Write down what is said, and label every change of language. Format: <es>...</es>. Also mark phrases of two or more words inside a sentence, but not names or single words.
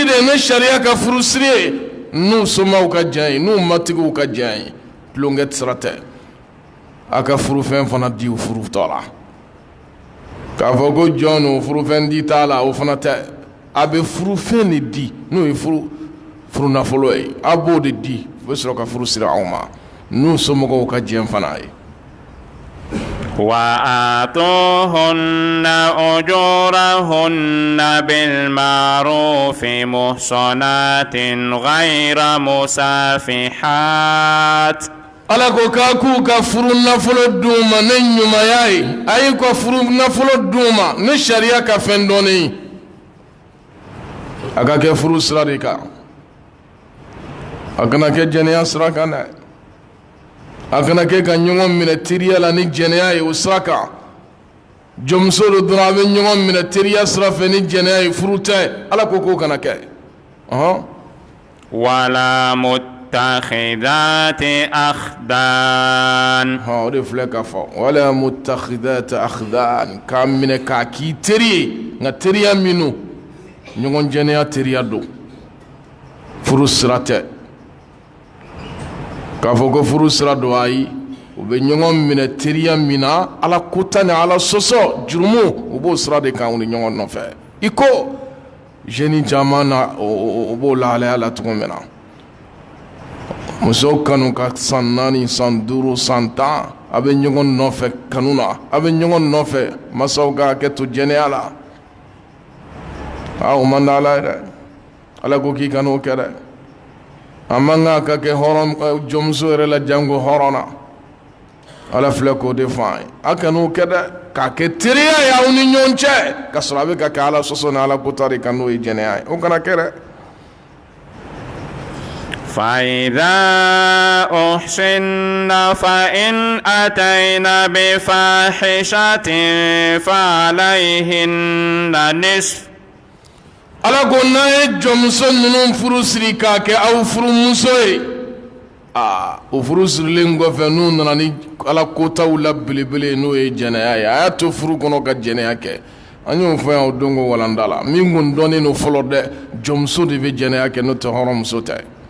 <bm>de ne sariya ka furu siri ye n'u somaw ka jan ye n'u matigiw ka jan ye tulonkɛ sira tɛ a ka furufɛn fana di u furutɔ la k'a fɔ ko jɔn no furufɛn di t'a la o fana tɛ a bɛ furufɛn de di n'o ye furu nafolo ye a b'o de di u bɛ sɔrɔ ka furu siri aw ma n'u somɔgɔw ka jɛn fana ye</bm> <ar>وآتوهن أجورهن بالمعروف محصنات غير مسافحات</ar> <bm>Ala ko k'a k'u ka furu nafolo d'u ma ne ɲumanya ye a y'u ka furu nafolo d'u ma ne sariya ka fɛn dɔɔni a ka kɛ furu sira de kan a kana kɛ jɛnɛya sira kan dɛ a kana kɛ ka ɲɔgɔn minɛ teriya la ni jɛnɛya ye o sira kan jɔnmuso do dɔrɔn a bɛ ɲɔgɔn minɛ teriya sira fɛ ni jɛnɛya ye furu tɛ Ala ko k'o kana kɛ</bm> <ar>ولا متخذات أخدان</ar> <bm>o de filɛ ka fɔ</bm> <ar>ولا متخذات أخدان</ar> <bm>k'a minɛ k'a k'i teri ye nka teriya minnu ɲɔgɔn jɛnɛya teriya do furu sira tɛ k'a fɔ ko furu sira do ayi u bɛ ɲɔgɔn minɛ teriya min na Ala kota ni Ala sɔsɔ jurumu u b'o sira de kan u ni ɲɔgɔn nɔfɛ i ko jeune caman na o b'o lahalaya la cogo min na muso kanu ka san 4 san 5 san 10 a bɛ ɲɔgɔn nɔfɛ kanu na a bɛ ɲɔgɔn nɔfɛ masaw ka hakɛ to jɛnɛya la o man di Ala ye dɛ Ala ko k'i kan'o kɛ dɛ a man kan ka kɛ hɔrɔn jɔnmuso yɛrɛ la jango hɔrɔn na Ala filɛ k'o de fɔ an ye a kan'o kɛ dɛ k'a kɛ teriya ye aw ni ɲɔgɔn cɛ ka sɔrɔ a bɛ ka kɛ Ala sɔsɔ ni Ala kota de kan n'o ye jɛnɛya ye o kana kɛ dɛ</bm> <ar>فإذا أحسن فإن أتين بفاحشة فعليهن نصف</ar> <bm>Ala ko n'a ye jɔnmuso ninnu furu siri k'a kɛ aw furumuso ye o furu sirilen kɔfɛ n'u nana ni Ala kotaw la belebele n'o ye jɛnɛya ye a y'a to furu kɔnɔ ka jɛnɛya kɛ an y'o fɔ yan o don ko walanda la min kun dɔnnen no fɔlɔ dɛ jɔnmuso de bɛ jɛnɛya kɛ n'o tɛ hɔrɔnmuso tɛ</bm>